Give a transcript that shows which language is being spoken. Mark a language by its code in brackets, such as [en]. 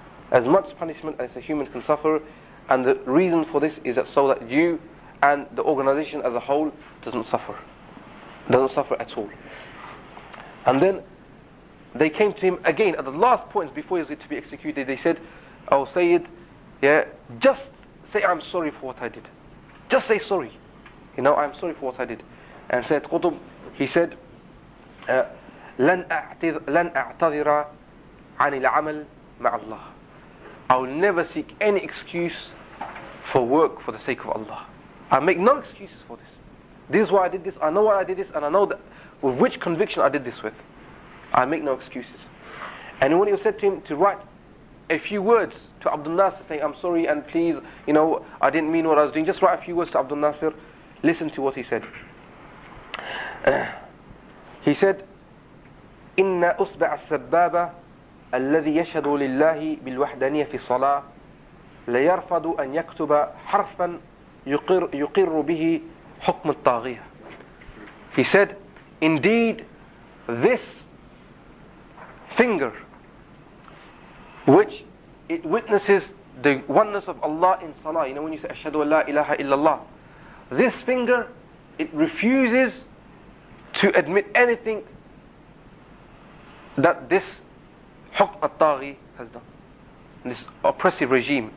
[en] As much punishment as a human can suffer, and the reason for this is that so that you and the organization as a whole doesn't suffer at all. And then they came to him again at the last points before he was to be executed. They said, oh Sayyid, just say I'm sorry for what I did. Just say sorry. I'm sorry for what I did. And Sayid Qutb, he said, [ar] لن أعتذر عن العمل مع الله. [en] I will never seek any excuse for work for the sake of Allah. I make no excuses for this. This is why I did this. I know why I did this, and I know that with which conviction I did this with. I make no excuses. And when he said to him to write a few words to Abdul Nasir saying, I'm sorry and please, I didn't mean what I was doing. Just write a few words to Abdul Nasir. Listen to what he said. He said, [ar] إن أصبع السبابة الذي يشهد لله بالوحدانية في الصلاة ليرفض أن يكتب حرفا يقر به حكم الطاغية. [en] He said, indeed, this finger, which it witnesses the oneness of Allah in salah, when you say [ar] ashhadu an la ilaha illallah, [en] this finger, it refuses to admit anything that this hukm al-taghi has done, this oppressive regime.